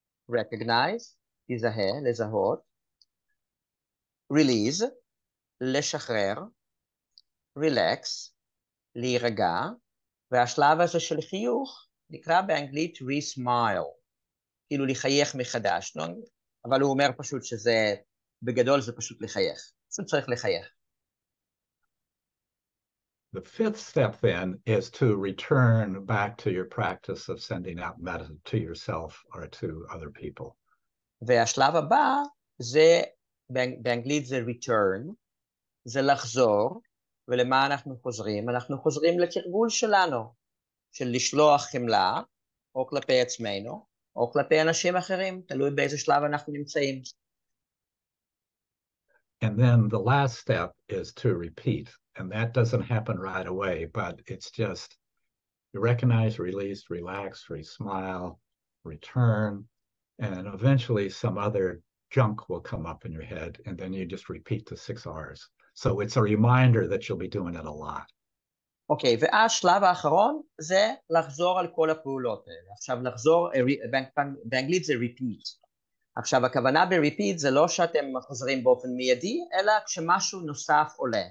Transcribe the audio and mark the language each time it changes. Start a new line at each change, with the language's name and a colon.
Hebrew: recognize, לזהות. release, לשחרר. relax, להירגע. והשלב הזה של חיוך נקרא באנגלית re-smile. כאילו לחייך מחדש, אבל הוא אומר פשוט שזה, בגדול זה פשוט לחייך. פשוט צריך לחייך.
English: The fifth step then is to return back to your practice of sending out message to yourself or to other people.
Hebrew: והשלב הבא זה, באנגלית זה return, זה לחזור, ולמה אנחנו חוזרים? אנחנו חוזרים לתרגול שלנו, של לשלוח חמלה, או כלפי עצמנו, או כלפי אנשים אחרים, תלוי באיזה שלב אנחנו נמצאים.
English: And then the last step is to repeat. And that doesn't happen right away, but it's just you recognize, release, relax, re-smile, return, and eventually some other junk will come up in your head, and then you just repeat the 6 R's. So it's a reminder that you'll be doing it a lot.
Hebrew: אוקיי, ואז שלב האחרון זה לחזור על כל הפעולות האלה. עכשיו לחזור, באנגלית זה repeat. עכשיו הכוונה ב-repeat זה לא שאתם חוזרים באופן מיידי, אלא כשמשהו נוסף עולה.